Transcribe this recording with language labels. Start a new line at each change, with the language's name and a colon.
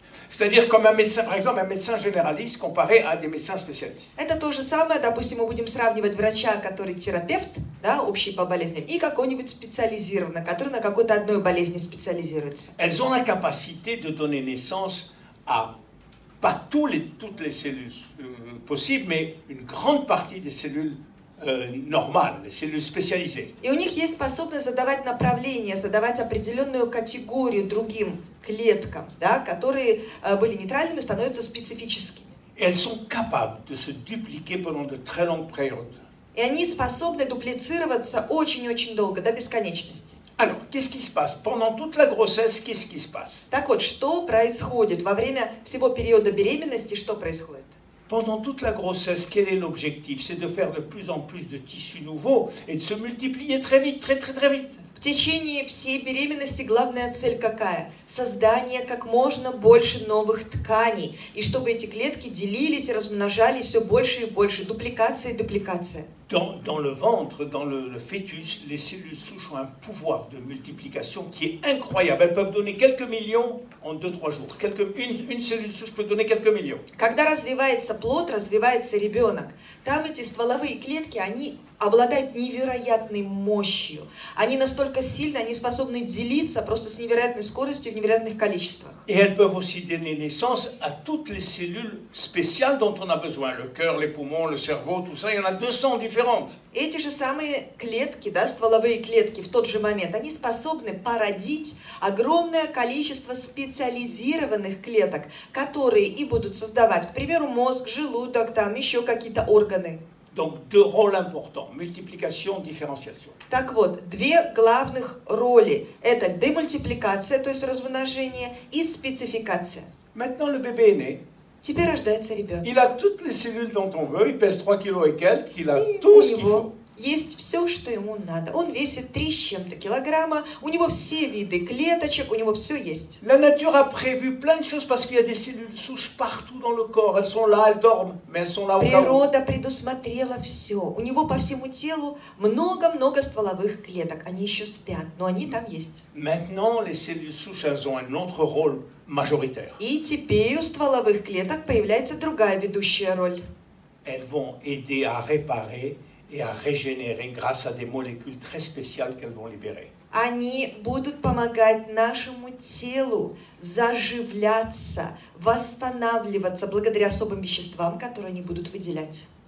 French: C'est-à-dire comme un médecin, par exemple, un médecin généraliste comparé à des médecins spécialistes.
Russian: Это то же самое, допустим, мы будем сравнивать врача, который терапевт, да, общий по болезням, и какой-нибудь специализированный, который на какой-то одной болезни специализируется.
French: Elles ont la capacité de donner naissance à pas toutes les cellules possibles, mais une grande partie des cellules normales, les cellules spécialisées.
Russian: И у них есть способность задавать направление, задавать определенную категорию другим клеткам, да, которые были нейтральными, становятся специфическими.
French: Et elles sont capables de se dupliquer pendant de très longues périodes.
Russian: И они способны дуплицироваться очень-очень долго, до бесконечности.
French: Alors, qu'est-ce qui se passe? Pendant toute la grossesse, qu'est-ce qui se passe?
Russian: Так вот, что происходит во время всего периода беременности, что происходит?
French: Pendant toute la grossesse, quel est l'objectif? C'est de faire de plus en plus de tissus nouveaux et de se multiplier très vite, très vite.
Russian: В течение всей беременности главная цель какая? Создание как можно больше новых тканей. И чтобы эти клетки делились и размножались все больше и больше. Дупликация и дупликация.
French: Dans le ventre, dans le fœtus, les cellules souches ont un pouvoir de multiplication qui est incroyable. Elles peuvent donner quelques millions en 2-3 jours. Une cellule souche peut donner quelques millions.
Russian: Когда развивается плод, развивается ребенок, там эти стволовые клетки, они обладают невероятной мощью. Они настолько сильны, они способны делиться просто с невероятной скоростью в невероятных количествах.
French: Et elles peuvent aussi donner naissance à toutes les cellules spéciales dont on a besoin. Le cœur, les poumons, le cerveau, tout ça, il y en a 200 différentes.
Russian: Эти же самые клетки, да, стволовые клетки в тот же момент, они способны породить огромное количество специализированных клеток, которые и будут создавать, к примеру, мозг, желудок, там еще какие-то органы.
French: Donc deux rôles importants, multiplication, différenciation.
Russian: Так вот, две главных роли – это демультипликация, то есть размножение, и спецификация.
French: Maintenant, le bébé est né.
Russian: Теперь рождается ребенок.
French: Il a toutes les cellules dont on veut, il pèse 3 kilos et quelques, il a
Russian: И
French: tout
Russian: у
French: ce qu'il faut.
Russian: него есть все, что ему надо. Он весит 3 с чем-то килограмма, у него все виды клеточек, у него все есть.
French: La nature a prévu plein de choses parce qu'il y a des cellules souches partout dans le corps. Elles sont là, elles dorment, mais elles sont là au cas où.
Russian: Природа предусмотрела все. У него по всему телу много-много стволовых клеток. Они еще спят, но они там есть.
French: Maintenant, les cellules souches, elles ont un autre rôle majoritaire.
Russian: И теперь у стволовых клеток появляется другая ведущая роль.
French: Elles vont aider à réparer et à régénérer grâce à des molécules très spéciales qu'elles vont libérer.
Russian: Они будут помогать нашему телу заживляться, восстанавливаться благодаря особым веществам, которые они будут выделять.